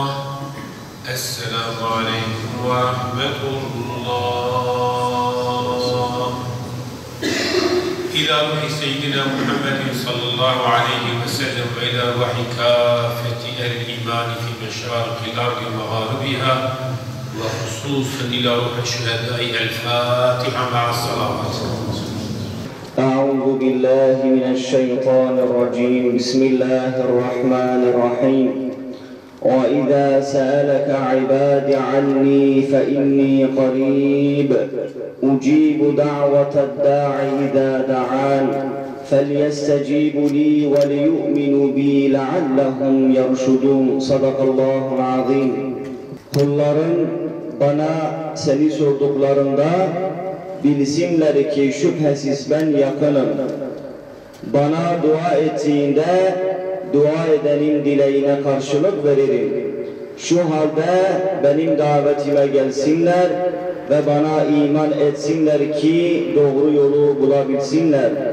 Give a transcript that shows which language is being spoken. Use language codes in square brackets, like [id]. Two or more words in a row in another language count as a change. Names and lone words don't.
[ar] السلام عليكم ورحمة الله. إلى روح سيدنا محمد صلى الله عليه وسلم وإلى روح كافة الإيمان في مشارق الأرض ومغاربها وخصوصا إلى روح شهداء الفاتحة مع الصلوات. أعوذ بالله من الشيطان الرجيم بسم الله الرحمن الرحيم وإذا سألك عبادي عني فإني قريب أجيب دعوة الداع إذا دعان فليستجيبوا لي وليؤمنوا بي لعلهم يرشدون صدق الله العظيم. [tr] Kulların bana seni sorduklarında bilsinler ki şüphesiz ben yakınım. Bana dua ettiğinde dua edenin dileğine karşılık veririm. Şu halde benim davetime gelsinler ve bana iman etsinler ki doğru yolu bulabilsinler.